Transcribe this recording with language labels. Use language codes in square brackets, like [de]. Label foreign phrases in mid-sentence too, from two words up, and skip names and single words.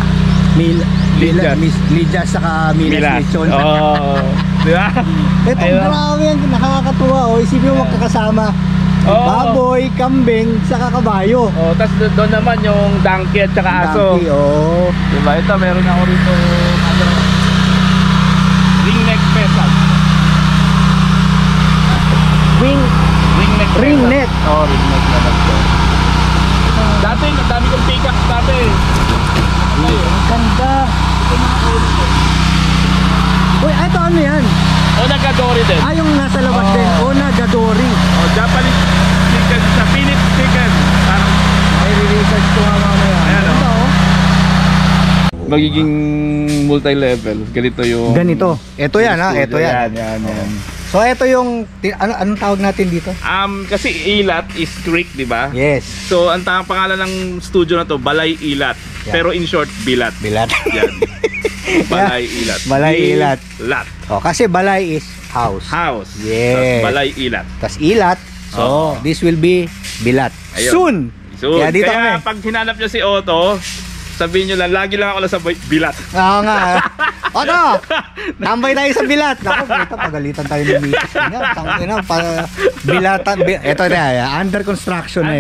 [tl] Lidyas saka Milas Lechon. Oo. Diba? Ito, grabe yan, nakakatuwa, oh. Isipin mo magkakasama. Baboy, kambing, saka kabayo. Tapos doon naman yung donkey at saka aso. Donkey, oh. Diba? Ito, meron ako rito [en] ringneck pheasant. [tl] Ringneck. Ringneck. Ringneck na lang to. Dati, ang dami kong peacock dati. Ang ganda. Uy, ito ano yan? Onagodori din. Yung nasa labas din. Onagodori. [en] Japanese chicken [tl] sa Philips chicken. Parang Ay, re-research ko nga mamaya. Ayan, Ito, oh. magiging multi-level. Ganito yung... Ganito. Ito yan, ha? Ito yan. Yan. So, ito yung... Anong tawag natin dito? Kasi ilat [en] is creek, [tl] di ba? Yes. So, ang pangalan ng studio na to, Balay Ilat. Yeah. Pero [en] in short, [tl] Bilat. Bilat. Yan. Balay Ilat. Balay Ilat. Lat. Oh, kasi balay [en] is house. [tl] House. Yes. Tas Balay Ilat. Tas ilat. [en] So, this will be bilat. [tl] Ayun. Soon. Kaya dito Kaya kami. pag hinanap nyo si Otto, sabihin nyo lang, lagi lang ako lang sa Bilat. Oo nga. Otto, tambay tayo sa bilat. Naku, ito, pagalitan tayo ng misis. Bilatan. Ito na, [en] under construction [tl] na yan.